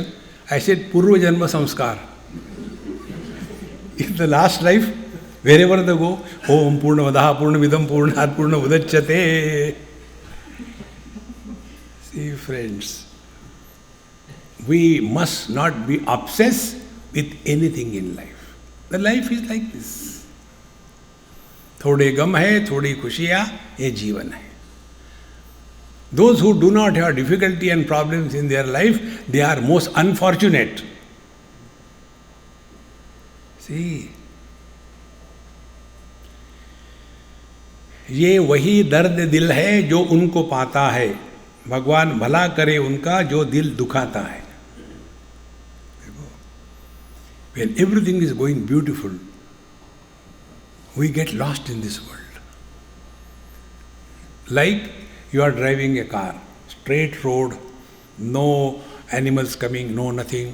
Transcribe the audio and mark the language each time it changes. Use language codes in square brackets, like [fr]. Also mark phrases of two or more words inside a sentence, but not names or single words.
[en] I said, [sa] पूर्व जन्म संस्कार. [en] In the last life, wherever they go, [sa] ॐ पूर्ण वदः पूर्ण विदम् पूर्णात् पूर्ण उदच्यते. [en] See, friends, we must not be obsessed with anything in life. The life is like this. [hi] थोड़े ग़म है, थोड़ी खुशियाँ, ये जीवन है. [en] Those who do not have difficulty and problems in their life, they are most unfortunate. See, [hi] ये वही दर्द दिल है जो उनको पाता है, भगवान भला करे उनका जो दिल दुखाता है. [en] When everything is going beautiful, we get lost in this world. Like you are driving a car, straight road, no animals coming, no nothing.